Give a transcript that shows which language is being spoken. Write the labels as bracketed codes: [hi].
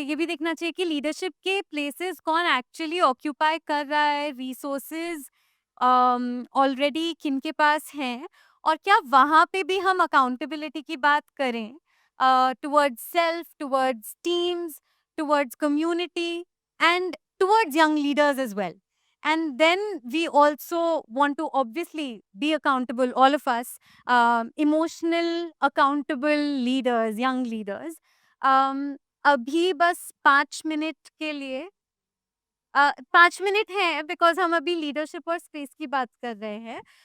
[hi] ये भी देखना चाहिए कि लीडरशिप के प्लेसेस कौन एक्चुअली ऑक्यूपाई कर रहा है, रिसोर्सेज ऑलरेडी किनके पास हैं, और क्या वहाँ पे भी हम अकाउंटेबिलिटी की बात करें [en] towards self, towards teams, towards community, and towards young leaders as well. And then we also want to obviously be accountable, all of us, emotional, accountable leaders, young leaders. [hi] अभी बस 5 मिनट के लिए 5 minute है because हम अभी leadership और space की बात कर रहे हैं।